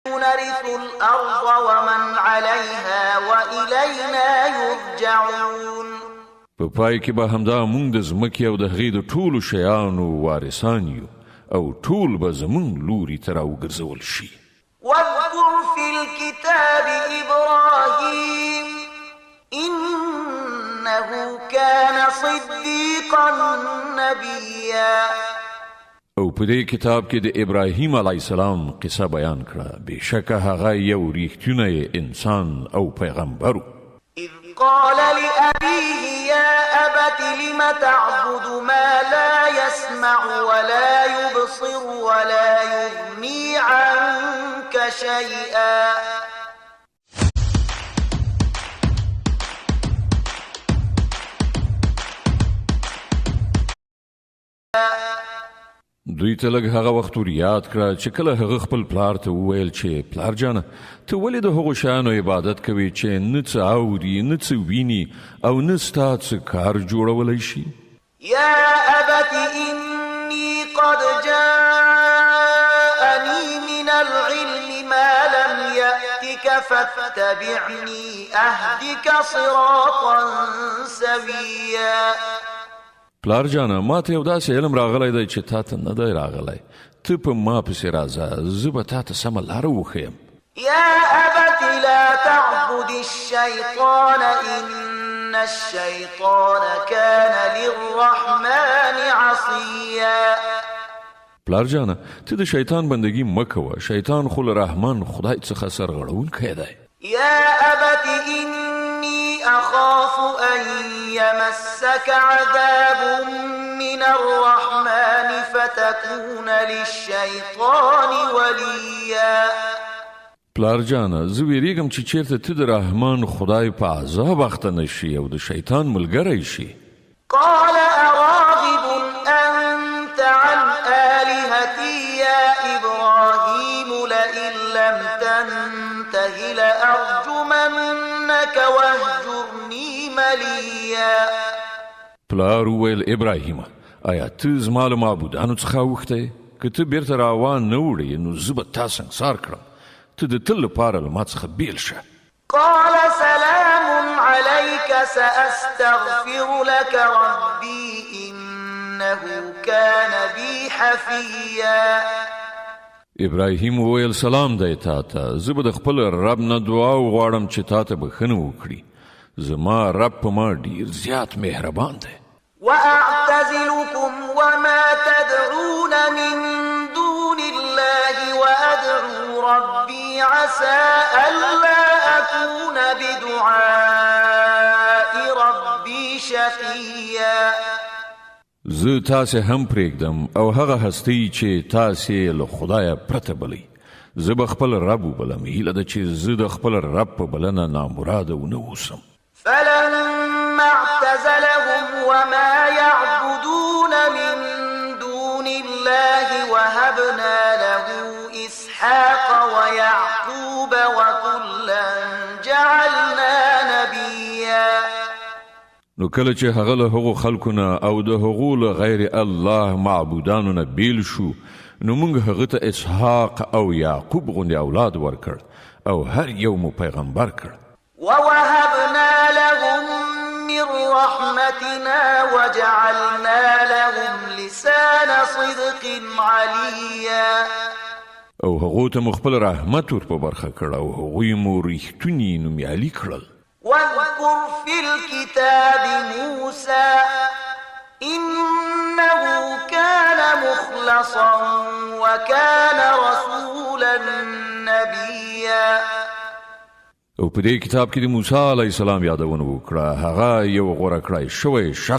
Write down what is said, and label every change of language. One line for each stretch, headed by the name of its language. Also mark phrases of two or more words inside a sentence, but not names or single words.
Arabic: نرث الأرض ومن عليها وإلينا يرجعون.
Pashto: په پای کې به همدا موږ د ځمکې او د هغې د ټولو شیانو وارثان یو او ټول به زموږ لوري ته راوګرځول شي.
Arabic: واذكر في الكتاب إبراهيم إنه كان صديقا نبيا.
Pashto: او په دې کتاب کې د ابراهیم
Arabic: علیه السلام
Pashto: قصه بیان کړه. بېشکه هغه یو ریښتونی انسان او پیغمبر و.
Arabic: إذ قال لأبيه يا أبت لم تعبد ما لا يسمع ولا يبصر ولا يغني عنك شيئا.
Pashto: دوی ته لږ هغه وخت ور یاد کړه چې کله هغه خپل پلار ته وویل چې پلار جانه ته ولې د هغو شیانو عبادت کوې چې نه څه اوري نه څه ویني او نه ستا څه کار جوړولی شي.
Arabic: يا أبت إني قد جاءني من العلم ما لم يأتك فاتبعني أهدك صراطا سويا.
Pashto: پلار جانه ما ته یو داسې علم راغلی دی چې تا ته نه دی راغلی. ته په ما پسې راځه زه به تا ته سمه لاره وښیم.
Arabic: يا أبت لا تعبد الشيطان إن الشيطان كان للرحمن عصيا.
Pashto: پلار جانه ته د شیطان بندگی مه کوه. شیطان خو له رحمان خدای څخه سرغړونکی دی.
Arabic: يا أبت إني أخاف أن يمسك عذاب من الرحمن فتكون للشيطان وليا.
Pashto: پلار جانه زه ویریږم چې چیرته ته د رحمان خدای په عذاب اخته نشي او د شیطان ملګری شي.
Arabic: قال أراغب أنت عن آلهتي يا إبراهيم لئن لم تنته لأرجمنك واهجرني مليا.
Pashto: پلار وویل ابراهیمه آیا ته زما له معبودانو څخه اوښتی؟ که ته بیرته راوان نه وړې نو زه به تا سنګسار کړم. ته د تل لپاره له ما څخه بیل شه.
Arabic: قال سلام عليك سأستغفر لك ربي إنه كان بي حفيا.
Pashto: ابراهیم وویل سلام دی تا ته. زه به د خپل رب نه دعا وغواړم چې تا ته بښنه وکړي. زما رب په ما ډیر زیات مهربان دی.
Arabic: وأعتزلكم وما تدعون من دون الله وأدعو ربي عسى ألا أكون بدعاء ربي شقيا.
Pashto: زه تاسې هم پرېږدم او هغه هستی چې تاسې له خدایه پرته بلئ. زه به خپل رب وبلم. هیله ده چې زه د خپل رب په بلنه نامراده ونه اوسم.
Arabic: فلما اعتزلهم وما يعبدون من دون الله وهبنا له إسحاق ويعقوب وكلا جعلنا نبيا.
Pashto: نو کله چې هغه له هغو خلکو نه او د هغو له
Arabic: غیر الله
Pashto: معبودانو نه بیل شو نو موږ هغه ته اسحاق او یعقوب غوندې اولاد ورکړ او هر یو مو پیغمبر کړ.
Arabic: ووهبنا لهم من رحمتنا وجعلنا لهم لسان صدق عليا.
Pashto: او هغو ته مو خپل رحمت ور په برخه کړ او هغوی مو ریښتوني نومیالي کړل.
Arabic: واذكر في الكتاب موسى إنه كان مخلصا وكان رسولا نبيا.
Pashto: او په دې کتاب کې د موسی
Arabic: علیه السلام
Pashto: یادونه وکړه. هغه یو غوره کړی شوی شخص